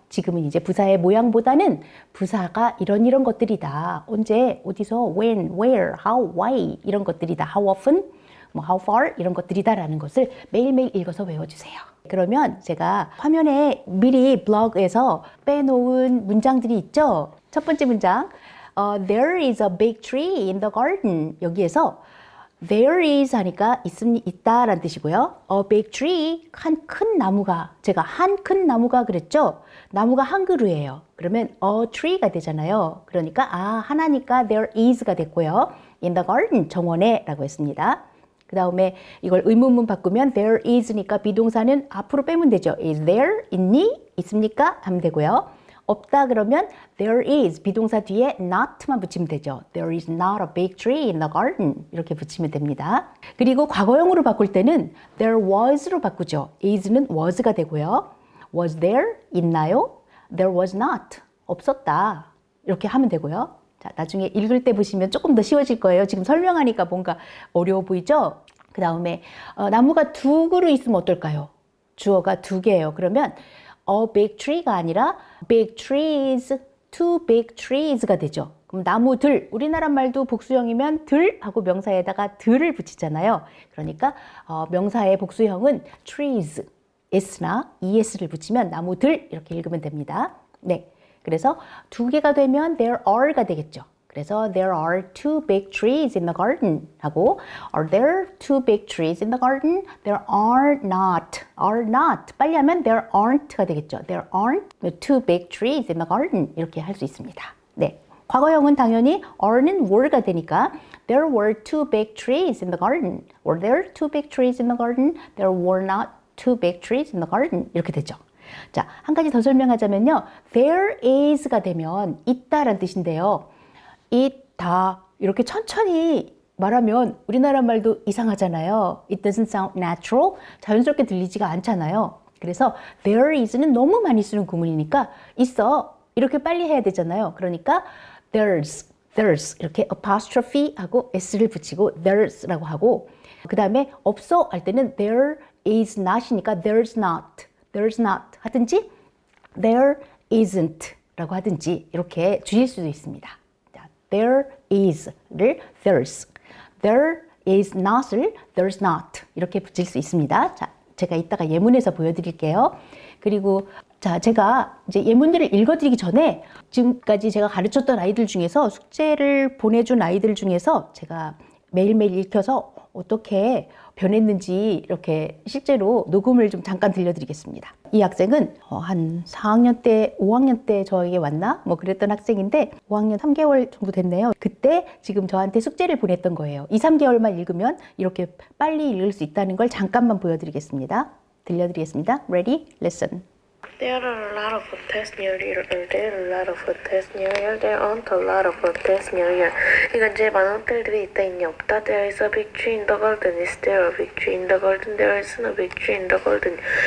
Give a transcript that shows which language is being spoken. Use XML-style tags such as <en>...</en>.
<ko>지금은 이제 부사의 모양보다는 부사가 이런 것들이다. 언제, 어디서,</ko> <en>when, where, how, why</en> <ko>이런 것들이다.</ko> <en>how often,</en> <ko>뭐</ko> <en>how far</en> <ko>이런 것들이다라는 것을 매일매일 읽어서 외워주세요. 그러면 제가 화면에 미리 블로그에서 빼놓은 문장들이 있죠. 첫 번째 문장,</ko> <en>there is a big tree in the garden.</en> <ko>여기에서</ko> <en>there is</en> <ko>하니까 있다라는 뜻이고요.</ko> <en>A big tree,</en> <ko>한 큰 나무가, 제가 한 큰 나무가 그랬죠. 나무가 한글이에요. 그러면</ko> <en>a tree</en> <ko>가 되잖아요. 그러니까 하나니까</ko> <en>there is</en> <ko>가 됐고요.</ko> <en>In the garden,</en> <ko>정원에 라고 했습니다. 그 다음에 이걸 의문문 바꾸면</ko> <en>there is</en> <ko>니까 비동사는 앞으로 빼면 되죠.</ko> <en>Is there?</en> <ko>있니? 있습니까? 하면 되고요. 없다 그러면</ko> <en>there is</en> <ko>비동사 뒤에 not만 붙이면 되죠.</ko> <en>There is not a big tree in the garden</en> <ko>이렇게 붙이면 됩니다. 그리고 과거형으로 바꿀 때는</ko> <en>there was</en> <ko>로 바꾸죠. is는 was가 되고요.</ko> <en>Was there?</en> <ko>있나요?</ko> <en>There was not.</en> <ko>없었다. 이렇게 하면 되고요. 자, 나중에 읽을 때 보시면 조금 더 쉬워질 거예요. 지금 설명하니까 뭔가 어려워 보이죠? 그 다음에 나무가 2그루 있으면 어떨까요? 주어가 2개예요. 그러면</ko> <en>a big tree</en> <ko>가 아니라</ko> <en>big trees, two big trees</en> <ko>가 되죠. 그럼 나무들, 우리나라 말도 복수형이면 들 하고 명사에다가 들을 붙이잖아요. 그러니까 명사의 복수형은 trees, s나 es를 붙이면 나무들 이렇게 읽으면 됩니다. 네, 그래서 두 개가 되면</ko> <en>there are</en> <ko>가 되겠죠. 그래서</ko> <en>there are two big trees in the garden 하고 are there two big trees in the garden? There are not</en> <ko>빨리 하면</ko> <en>there aren't가 되겠죠. There aren't two big trees in the garden</en> <ko>이렇게 할 수 있습니다. 네, 과거형은 당연히 are는 were가 되니까</ko> <en>there were two big trees in the garden. Were there two big trees in the garden? There were not two big trees in the garden</en> <ko>이렇게 되죠. 자, 한 가지 더 설명하자면요.</ko> <en>There is</en> <ko>가 되면 있다라는 뜻인데요. 있다 이렇게 천천히 말하면 우리나라 말도 이상하잖아요.</ko> <en>It doesn't sound natural.</en> <ko>자연스럽게 들리지가 않잖아요. 그래서</ko> <en>there is</en> <ko>는 너무 많이 쓰는 구문이니까 있어 이렇게 빨리 해야 되잖아요. 그러니까</ko> <en>there's</en> <ko>이렇게 apostrophe 하고 s를 붙이고 there's라고 하고 그 다음에 없어 할 때는</ko> <en>there is not</en> <ko>이니까</ko> <en>there's not</en> <ko>하든지</ko> <en>there isn't</en> <ko>라고 하든지 이렇게 줄일 수도 있습니다.</ko> <en>There is</en> <ko>를</ko> <en>there's, there is not</en> <ko>을</ko> <en>there's not</en> <ko>이렇게 붙일 수 있습니다. 자, 제가 이따가 예문에서 보여드릴게요. 그리고 자, 제가 이제 예문들을 읽어드리기 전에 지금까지 제가 가르쳤던 아이들 중에서 숙제를 보내준 아이들 중에서 제가 매일매일 읽혀서 어떻게 변했는지 이렇게 실제로 녹음을 좀 잠깐 들려드리겠습니다. 이 학생은 한 4학년 때, 5학년 때 저에게 왔나? 뭐 그랬던 학생인데 5학년 3개월 정도 됐네요. 그때 지금 저한테 숙제를 보냈던 거예요. 2, 3개월만 읽으면 이렇게 빨리 읽을 수 있다는 걸 잠깐만 보여드리겠습니다. 들려드리겠습니다.</ko> <en>Ready? Listen. There are a lot of hotels near here. There are a lot of hotels near here. There aren't a lot of hotels near here.</en> <ko>이건 제 많은 호텔들이 있다 있냐 없다.</ko> <en>There is a big tree in the garden. Is there a big tree in the garden? There isn't a big tree in the garden.</en>